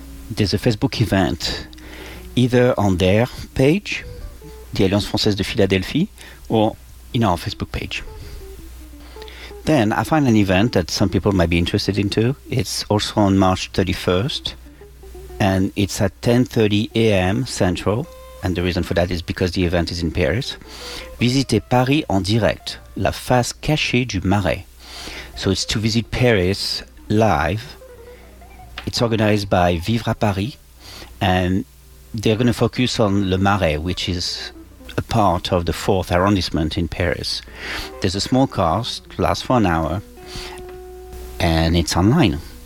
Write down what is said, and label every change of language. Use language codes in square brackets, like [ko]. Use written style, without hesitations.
[en] There's a Facebook event, either on their page, the Alliance Française de Philadelphie, or in our Facebook page. Then I find an event that some people might be interested in too. It's also on March 31st, and it's at 10:30 a.m. Central. And the reason for that is because the event is in Paris. [fr] Visitez Paris en direct, la face cachée du Marais. [en] So it's to visit Paris live. It's organized by Vivre à Paris, and they're going to focus on Le Marais, which is a part of the 4th arrondissement in Paris. There's a small cast, lasts for an hour, and it's online.